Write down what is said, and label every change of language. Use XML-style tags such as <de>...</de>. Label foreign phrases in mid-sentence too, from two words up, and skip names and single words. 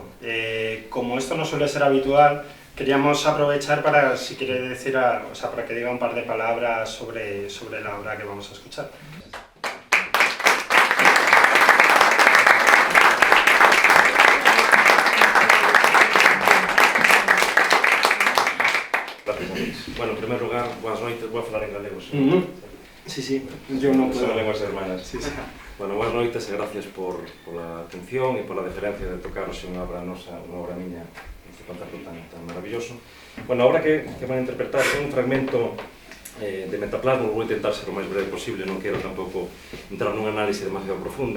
<es>Como esto no suele ser habitual, queríamos aprovechar para, si quiere decir, para que diga un par de palabras sobre la obra que vamos a escuchar.</es> <gl>Bueno,</gl> <es>en primer lugar,</es> <gl>boas noites, vou a falar en galego.</gl> <es>Sí, yo no puedo. Son lenguas hermanas. Sí.</es> <gl>Bueno, boas noites e</gl> <es>gracias por la atención</es> <gl>e</gl> <es>por la deferencia</es> <gl>de tocar unha obra nosa, unha obra miña, este concerto tan maravilloso. Bueno, a obra que van a interpretar é un fragmento de Metaplasmos, vou intentar ser o máis breve posible, non quero tampouco entrar nunha análise demasiado profunda.</gl>